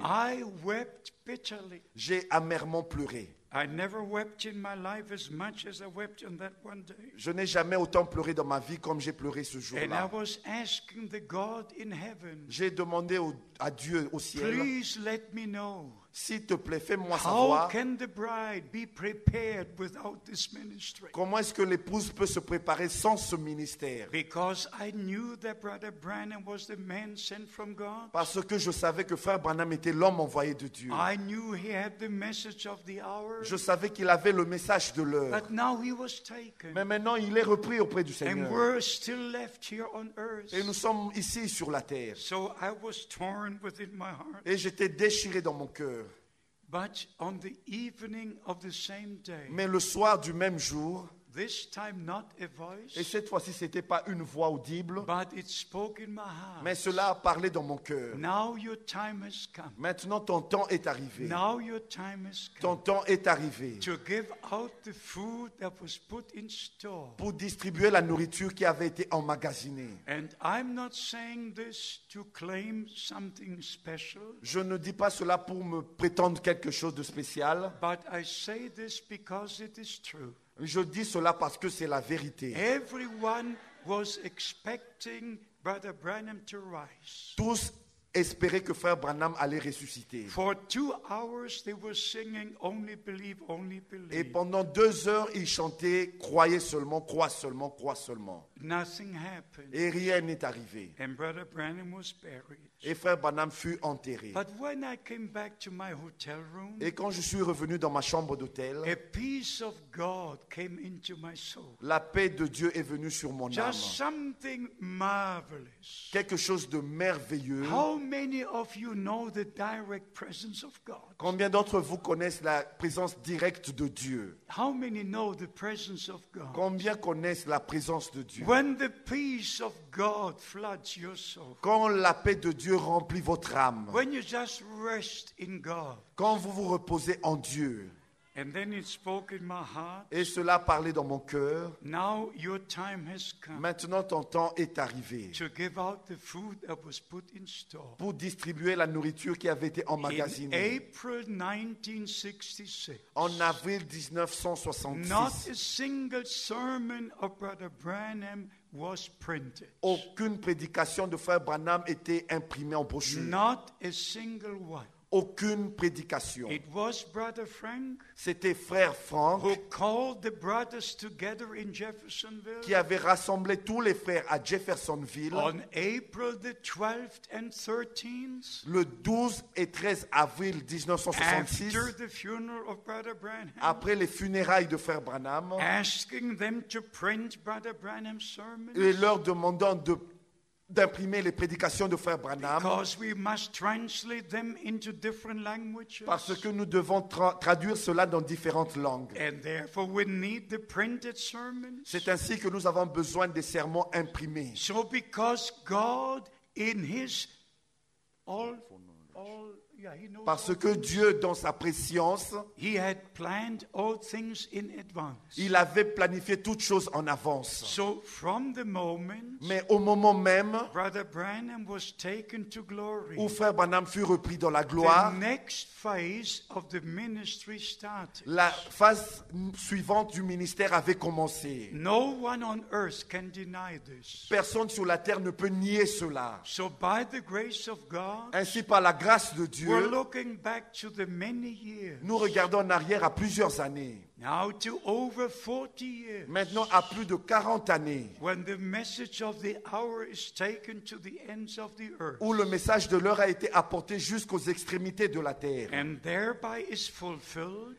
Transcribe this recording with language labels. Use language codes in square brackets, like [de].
[en] I wept bitterly. [fr] J'ai amèrement pleuré. [en] I never wept in my life as much as I wept on that one day. [fr] Je n'ai jamais autant pleuré dans ma vie comme j'ai pleuré ce [en] And I [fr] jour-là. [en] was asking the God in heaven, [fr] J'ai demandé à Dieu au ciel, [en] please let me know, [fr] s'il te plaît, fais-moi [en] how [fr] savoir [en] can the bride be prepared without this ministry? [fr] comment est-ce que l'épouse peut se préparer sans ce ministère. [en] Because I knew that Brother Branham was the man sent from God. [fr] Parce que je savais que Frère Branham était l'homme envoyé de Dieu. [en] I knew he had the message of the hour. [fr] Je savais qu'il avait le message de l'heure. [en] But now he was taken. [fr] Mais maintenant, il est repris auprès du [en] And [fr] Seigneur. [en] we're still left here on earth. [fr] Et nous sommes ici sur la terre. [en] So I was torn within my heart. [fr] Et j'étais déchiré dans mon cœur. [en] But on the evening of the same day, [fr] Mais le soir du même jour, [en] this time not a [fr] et [en] voice, [fr] cette fois-ci, ce n'était pas une voix audible, [en] but it spoke in my heart. [fr] mais cela a parlé dans mon cœur. [en] Now your time has come. [fr] Maintenant, ton temps est arrivé. [en] Now your time has [fr] Ton [en] come [fr] temps est arrivé [en] to give out the food that was put in store. [fr] pour distribuer la nourriture qui avait été emmagasinée. [en] And I'm not saying this to claim something special, [fr] Je ne dis pas cela pour me prétendre quelque chose de spécial. [en] but I say this because it is true. [fr] Je dis cela parce que c'est la vérité. [en] Everyone was expecting Brother Branham to rise. [fr] Tous espéraient que Frère Branham allait ressusciter. [en] For 2 hours they were singing, only believe, only [fr] Et [en] believe. [fr] pendant 2 heures, ils chantaient « Croyez seulement, crois seulement, crois seulement [en] Nothing happened. ». [fr] Et rien n'est arrivé. [en] And Brother Branham was buried. [fr] Et Frère Branham fut enterré. [en] But when I came back to my hotel room, [fr] Et quand je suis revenu dans ma chambre d'hôtel, [en] a peace of God came into my soul. [fr] la paix de Dieu est venue sur mon âme. [en] Just something marvelous. [fr] Quelque chose de merveilleux. [en] How many of you know the direct presence of God? [fr] Combien d'entre vous connaissent la présence directe de Dieu? [en] How many know the presence of God? [fr] Combien connaissent la présence de Dieu? [en] When the peace of God floods your soul, [fr] Quand la paix de Dieu remplit votre âme, [en] when you just rest in God, [fr] quand vous vous reposez en Dieu, [en] And then it spoke in my heart. [fr] Et cela parlait dans mon cœur. [en] Now your time has come [fr] Maintenant, ton temps est arrivé [en] to give out the food that was put in store. [fr] pour distribuer la nourriture qui avait été [en] In [fr] emmagasinée. [en] April 1966, [fr] En avril [en] not [fr] 1966, [en] a single sermon of Brother Branham was printed. [fr] aucune prédication de frère Branham était imprimée en brochure. [en] Not a single one. [fr] Aucune prédication. [en] It was Brother Frank [fr] C'était frère Franck [en] who called the brothers together in Jeffersonville [fr] qui avait rassemblé tous les frères à Jeffersonville [en] on April the 12th and 13th [fr] le 12 et 13 avril 1966, [en] after the funeral of Brother Branham, [fr] après les funérailles de frère Branham, [en] asking them to print Brother Branham's sermons [fr] et leur demandant d'imprimer les prédications de frère Branham [en] because we must translate them into different languages. [fr] parce que nous devons traduire cela dans différentes langues. [en] And therefore we need the printed sermons. [fr] C'est ainsi que nous avons besoin des sermons imprimés. [en] So because God in his he knows [fr] Parce [en] all [fr] que [en] things. [fr] Dieu, dans sa préscience, [en] He had planned all things in advance. [fr] il avait planifié toutes choses en avance. [en] So from the moment [fr] Mais au moment même [en] Brother Branham was taken to glory, [fr] où frère Branham fut repris dans la [en] the [fr] gloire, [en] next phase of the ministry started. [fr] la phase suivante du ministère avait commencé. [en] No one on earth can deny this. [fr] Personne sur la terre ne peut nier cela. [en] So by the grace of God, [fr] Ainsi, par la grâce de Dieu, [en] we're looking back to the many years, [fr] nous regardons en arrière à plusieurs années. [en] now to over 40 years, [fr] Maintenant, à plus de 40 années, [en] when the message of the hour is taken to the ends of the earth, [fr] où le message de l'heure a été apporté jusqu'aux extrémités de la terre. [en] and thereby is fulfilled